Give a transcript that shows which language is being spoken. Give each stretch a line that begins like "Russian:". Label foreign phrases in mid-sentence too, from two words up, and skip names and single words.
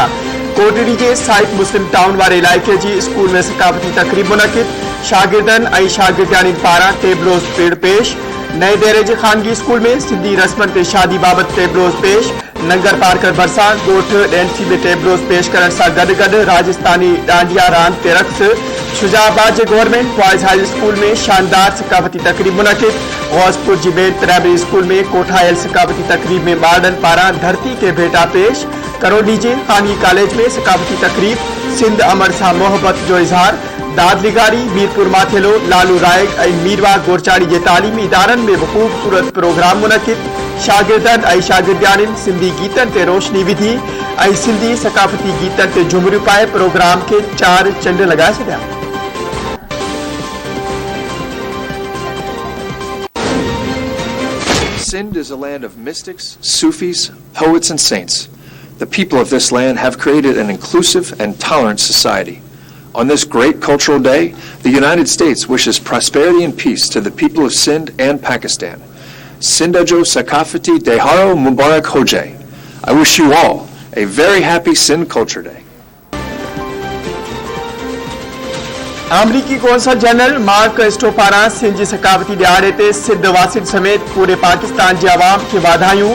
Sindhi: कोटड़ी के साइट मुस्लिम टाउन वाले इलाइक़े जी स्कूल में सकाफ़ती तक़रीब मुनक़िद। शागिर्दनि ऐं शागिर्दियाणियुनि पारां टेबलोस पेड़ पेश। नए डेरे जे खानगी स्कूल में सिंधी रस्मन ते शादी बाबत टेबरोज पेश। नंगर पार्कर भरसा गोठ डेंसी में टेबरोज पेश करण सां गॾु राजस्थानी डांडिया रांदि ते रक़्स। शुजाबाद जे गवर्नमेंट बॉयज़ हाई स्कूल में शानदार सकाफती तकरीब मुनक़िद। गौसपुर जी बेट प्राइमरी स्कूल में कोठायल सकाफती तकरीब में ॿारनि पारां धरती के भेटा पेश। करोली जे खानगी कॉलेज में सकाफती तकरीब। सिंध अमर सां मोहब्बत जो इज़हार। दादलीगारी मीरपुर माथेलो लालू रायक ऐं मीरवा गोरचाड़ी जे तालीमी इदारनि में ख़ूबसूरत प्रोग्राम मुनक़िद। शागिर्दनि ऐं शागिर्दियाणियुनि सिंधी गीतनि ते रोशनी विधी ऐं सिंधी सकाफती गीतनि ते झुमरियूं पाए प्रोग्राम खे 4 चंड लॻाए छॾिया।
English: Sindh is a land of mystics, Sufis, poets, and saints. The people of this land have created an inclusive and tolerant society. On this great cultural day, the United States wishes prosperity and peace to the people of Sindh and Pakistan.
Sindhi: सिंध जो सकाफ़ती ॾिहाड़ो मुबारक हुजे.
English: I wish you all a very happy Sindh Culture Day.
Sindhi: अमरीकी कौंसल जनरल मार्क एस्टो पारां सिंध जी सकाफती ॾियारे ते सिंध वासिन समेत पूरे पाकिस्तान जे आवाम खे वाधायूं।